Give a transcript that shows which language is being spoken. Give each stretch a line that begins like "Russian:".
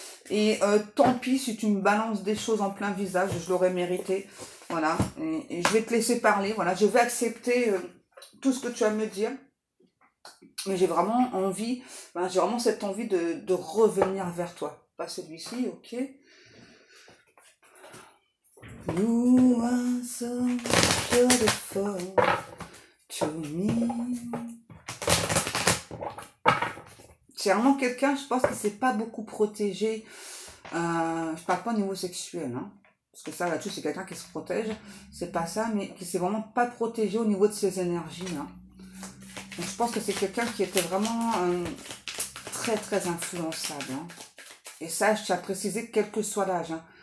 French: Et tant pis si tu me balances des choses en plein visage, je l'aurais mérité. Voilà, et je vais te laisser parler. Voilà, je vais accepter tout ce que tu as à me dire. Mais j'ai vraiment envie, j'ai vraiment cette envie de revenir vers toi. Pas celui-ci, ok.
English: You are so beautiful to me.
French: C'est vraiment quelqu'un, je pense, qui ne s'est pas beaucoup protégé. Je parle pas au niveau sexuel, hein. Parce que ça, là-dessus, c'est quelqu'un qui se protège. C'est pas ça, mais qui s'est vraiment pas protégé au niveau de ses énergies, hein. Donc, je pense que c'est quelqu'un qui était vraiment très, très influençable. Hein. Et ça, je tiens à préciser, quel que soit l'âge. Hein.